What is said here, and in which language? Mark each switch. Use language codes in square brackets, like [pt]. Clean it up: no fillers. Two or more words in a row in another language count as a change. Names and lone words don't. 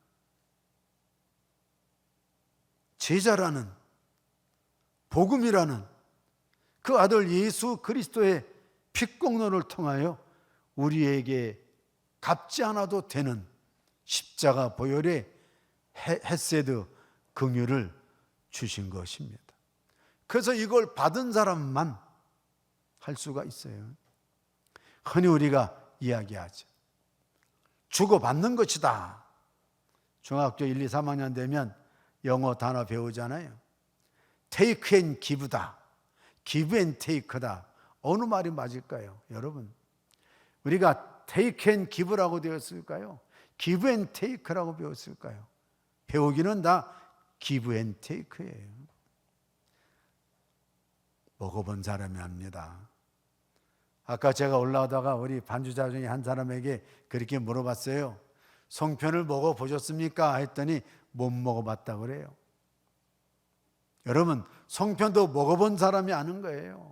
[ko] 제자라는, 복음이라는 그 아들 예수 그리스도의 피공로를 통하여 우리에게 갚지 않아도 되는 십자가 보혈의 헤세드 긍휼을 주신 것입니다. 그래서 이걸 받은 사람만 할 수가 있어요. 흔히 우리가 이야기하죠. 주고받는 것이다. 중학교 1, 2, 3학년 되면 영어 단어 배우잖아요. [en] take and give다. give and take다. [ko] 어느 말이 맞을까요? 여러분, 우리가 [en] take and give [ko] 라고 되었을까요? [en] give and take [ko] 라고 배웠을까요? 배우기는 다 [en] give and take [ko] 예요. 먹어본 사람이 압니다. 아까 제가 올라오다가 우리 반주자 중에 한 사람에게 그렇게 물어봤어요. 송편을 먹어보셨습니까? 했더니 못 먹어봤다고 그래요. 여러분, 송편도 먹어본 사람이 아는 거예요.